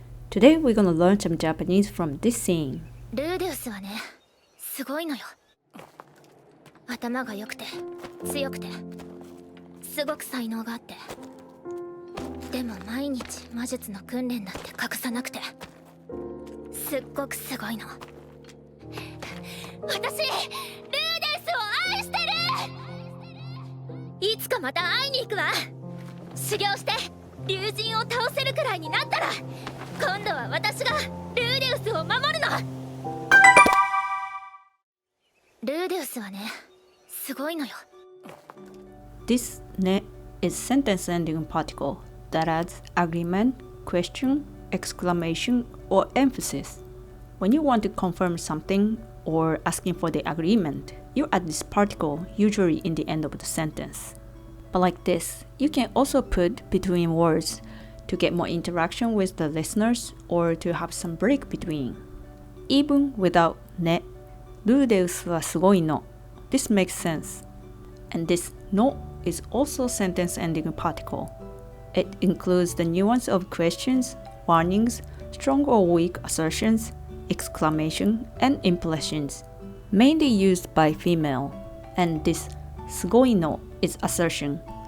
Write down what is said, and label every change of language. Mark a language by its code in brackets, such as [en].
[en] Today we're gonna learn some Japanese from this scene. [ja] ルーデウスはね、すごいのよ。頭が良くて、強くて、すごく才能があって。でも毎日魔術の訓練だって隠さなくて、すっごくすごいの。私、ルーデウスを愛してる！いつかまた会いに行くわ。修行して竜神を倒せるくらいになったら、今度は私がルーデウスを守るの。ルーデウスはね、すごいのよ。 [en] This ne is sentence ending particle that adds agreement, question, exclamation, or emphasis. When you want to confirm something or asking for the agreement, you add this particle usually in the end of the sentence. But like this, you can also put between words to get more interaction with the listeners or to have some break between. Even without ne, [ja] ルーデウスはすごいの. [en] This makes sense. And this no is also sentence ending particle. It includes the nuance of questions, warnings, strong or weak assertions, exclamation, and impressions, mainly used by female. And this すごいの is assertion.